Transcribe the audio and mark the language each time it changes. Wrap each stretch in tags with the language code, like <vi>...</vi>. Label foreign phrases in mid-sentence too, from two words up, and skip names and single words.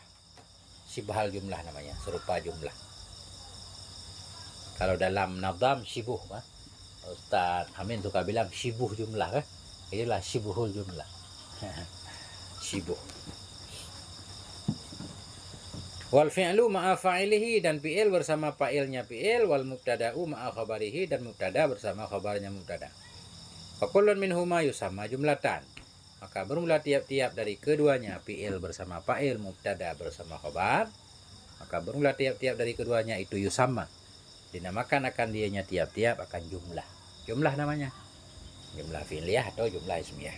<ar>Syibhal jumlah</ar> <id>namanya, serupa jumlah. Kalau dalam nadam syibuh, Ustaz Amin suka bilang</id> <ar>syibuh jumlah,</ar> <id>inilah</id> <ar>syibuhul jumlah. Syibuh. Wal fi'lu ma'a fa'ilihi,</ar> <id>dan fi'il bersama fa'ilnya fi'il.</id> <ar>Wal mubtada'u ma'a khabarihi,</ar> <id>dan mubtada bersama khabarnya mubtada.</id> <ar>Fakullun minhuma yusamma jumlatan.</ar> <id>Maka bermula tiap-tiap dari keduanya, fi'il bersama fa'il, mubtada bersama khabar. Maka bermula tiap-tiap dari keduanya itu yusamma, dinamakan akan dianya tiap-tiap akan jumlah. Jumlah namanya. Jumlah fi'liyah atau jumlah ismiyah.</id>